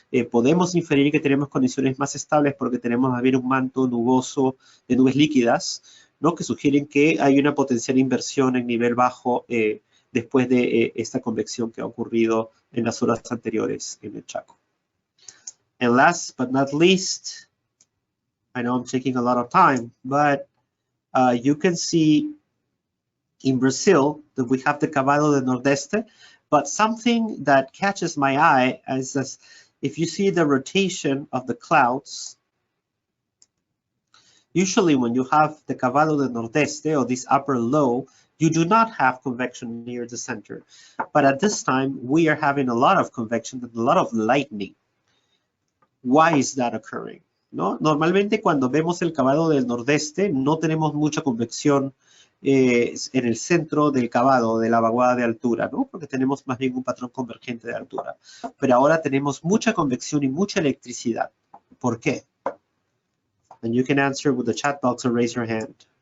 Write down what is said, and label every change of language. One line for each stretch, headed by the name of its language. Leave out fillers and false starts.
Spanish: Podemos inferir que tenemos condiciones más estables porque tenemos más bien un manto nuboso de nubes líquidas, ¿no? Que sugieren que hay una potencial inversión en nivel bajo después de esta convección que ha ocurrido en las horas anteriores en el Chaco.
English: And last but not least, I know I'm taking a lot of time, but you can see in Brazil that we have the Cavalo del Nordeste, but something that catches my eye is this, if you see the rotation of the clouds, usually when you have the Cavalo del Nordeste or this upper low, you do not have convection near the center. But at this time, we are having a lot of convection and a lot of lightning. Why is that occurring? ¿No?
Spanish: Normalmente cuando vemos el Cavado del Nordeste no tenemos mucha convección en el centro del cavado, de la vaguada de altura, ¿no? Porque tenemos más bien un patrón convergente de altura. Pero ahora tenemos mucha convección y mucha electricidad. ¿Por qué?
English: And you can answer with the chat box or raise your hand.